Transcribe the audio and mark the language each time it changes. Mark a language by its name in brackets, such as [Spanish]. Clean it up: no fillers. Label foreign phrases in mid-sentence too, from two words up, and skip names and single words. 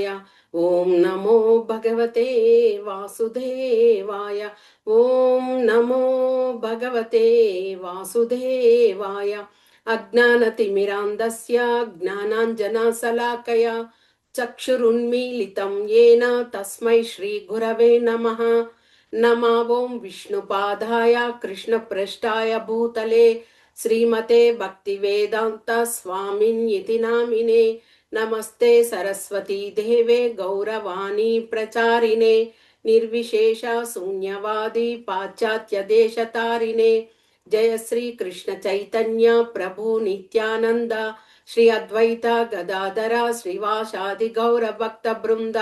[Sanskrit] ఓం నమో భగవతే వాసుదేవాయ. ఓం నమో భగవతే వాసుదేవాయ. అజ్ఞానతిమిరాంధస్య జ్ఞానాంజనశలాకయ చక్షురున్మీలితం येन తస్మై శ్రీ గురవే నమః. నమో ఓం విష్ణుపాదాయ కృష్ణప్రష్టాయ భూతలే శ్రీమతే భక్తి వేదాంత స్వామిన్యితి నామినే. నమస్తే సరస్వతీ దేవే గౌరవాణి ప్రచారిణే నిర్విశేష శూన్యవాది పాశ్చాత్య దేశతారిణే. జయ శ్రీ కృష్ణ చైతన్య ప్రభు నిత్యానంద శ్రీ అద్వైత గదాధర శ్రీవాసాది గౌర భక్త బృంద.